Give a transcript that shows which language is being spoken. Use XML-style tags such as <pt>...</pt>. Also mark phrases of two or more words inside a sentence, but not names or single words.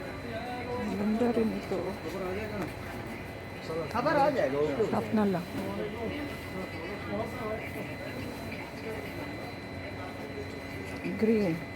<tl>Ang ganda rin ito.</tl> <hi>खबर आ जाएगा</hi> <tl>Half na lang. Green.</tl>